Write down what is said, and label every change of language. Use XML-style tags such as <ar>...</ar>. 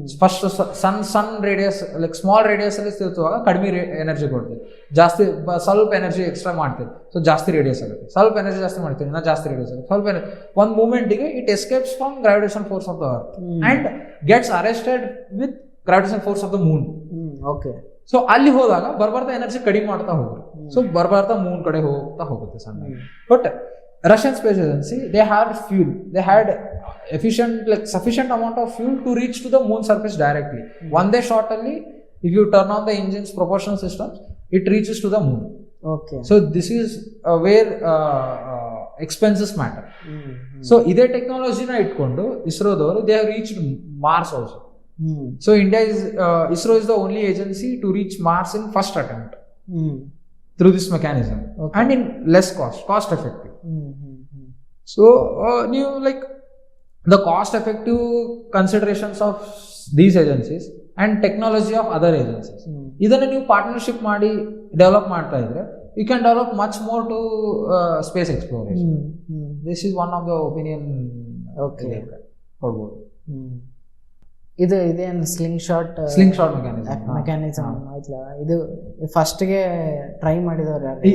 <kn>First ಸಣ್ಣ radius,</kn> <en>like small radius</en> <kn>ಅಲ್ಲಿ ತಿರುಗುವಾಗ ಕಡಿಮೆ ಎನರ್ಜಿ ಕೊಡ್ತೀವಿ, ಜಾಸ್ತಿ ಸ್ವಲ್ಪ ಎನರ್ಜಿ ಎಕ್ಸ್ಟ್ರಾ ಮಾಡ್ತೀವಿ, ಸೊ ಜಾಸ್ತಿ ರೇಡಿಯಸ್ ಆಗುತ್ತೆ. ಸ್ವಲ್ಪ ಎನರ್ಜಿ ಜಾಸ್ತಿ ಮಾಡ್ತೀವಿ, ಇನ್ನ ಜಾಸ್ತಿ ರೇಡಿಯಸ್ ಆಗುತ್ತೆ. ಸ್ವಲ್ಪ ಒಂದು ಮೂಮೆಂಟಿಗೆ</kn> <en>It escapes from gravitation force of the earth and gets arrested with gravitation force of the moon. Okay.</en> <kn>So ಅಲ್ಲಿ ಹೋದಾಗ ಬರ್ಬರ್ತಾ ಎನರ್ಜಿ ಕಡಿಮೆ ಮಾಡ್ತಾ ಹೋಗ್ರಿ, ಸೊ ಬರ್ಬರ್ತಾ ಮೂನ್ ಕಡೆ ಹೋಗುತ್ತೆ ಸಣ್ಣ.</kn> <en>But Russian Space Agency, they had fuel, they had sufficient amount of fuel to reach to the moon surface directly. One day shot only, if you turn on the engine's propulsion systems, it reaches to the moon. Okay. So this is where expenses matter. So</en> <kn>ide technology na itkondu ISRO-davaru</kn> <en>they have reached Mars also. So ISRO is the only agency to reach Mars in first attempt through this mechanism, and in less cost effective. So new like the cost effective considerations of these agencies and technology of other agencies,</en> <kn>idanna new partnership ಮಾಡಿ develop ಮಾಡ್ತಾ ಇದ್ರೆ</kn> <en>you can develop much more to space exploration. This is one of the opinion. Okay.</en> <kn>ಕೊಡ್ಬೋದು. ಇದೇನು sling shot mechanism ಆಯ್ತಲ್ಲ, ಇದು ಫಸ್ಟ್ಗೆ try ಮಾಡಿದವ್ರು ಯಾರು?</kn>